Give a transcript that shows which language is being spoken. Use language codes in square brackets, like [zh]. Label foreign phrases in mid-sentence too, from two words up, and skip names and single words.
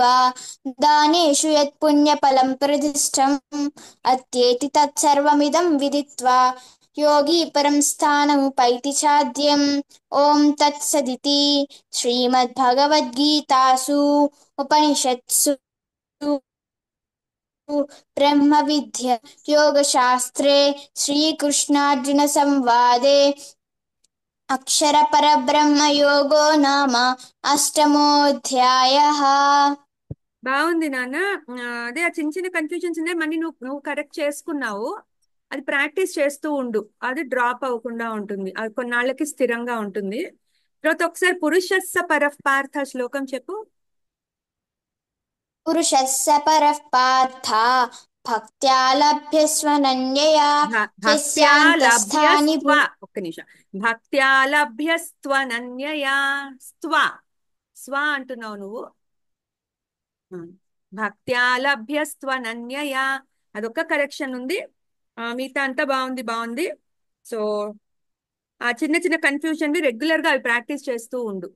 [sa] दानेषु यत्पुण्यफलं प्रदिष्टम् अत्येति तत्सर्वमिदं विदित्वा योगी परं स्थानमुपैति चाद्यम् ॐ तत्सदिति श्रीमद्भगवद्गीतासु उपनिषत्सु ब्रह्मविद्या योगशास्त्रे श्रीकृष्णार्जुनसंवादे अक्षरपरब्रह्मयोगो नाम अष्टमोऽध्यायः। [te] బాగుంది నాన్న. అదే ఆ చిన్న చిన్న కన్ఫ్యూజన్స్ ఉన్నాయి, మళ్ళీ నువ్వు నువ్వు కరెక్ట్ చేసుకున్నావు. అది ప్రాక్టీస్ చేస్తూ ఉండు, అది డ్రాప్ అవ్వకుండా ఉంటుంది, అది కొన్నాళ్ళకి స్థిరంగా ఉంటుంది. తర్వాత ఒకసారి [sa] పురుషస్స పరః [te] శ్లోకం చెప్పు. [sa] पुरुषः स परः पार्थ भक्त्या लभ्यस्वनन्यया భక్త్యా यस्यान्तस्थानि లభ్యస్త్వ, [te] ఒక్క నిమిషం. [sa] భక్త్యా లభ్యస్త్వనన్యయా. [te] స్త్వ, స్వ అంటున్నావు నువ్వు. [sa] భక్త్యా లభ్యస్త్వనన్యయా, [te] అదొక్క కరెక్షన్ ఉంది. మిగతా అంతా బాగుంది, బాగుంది. సో ఆ చిన్న చిన్న కన్ఫ్యూజన్ రెగ్యులర్ గా అవి ప్రాక్టీస్ చేస్తూ ఉండు.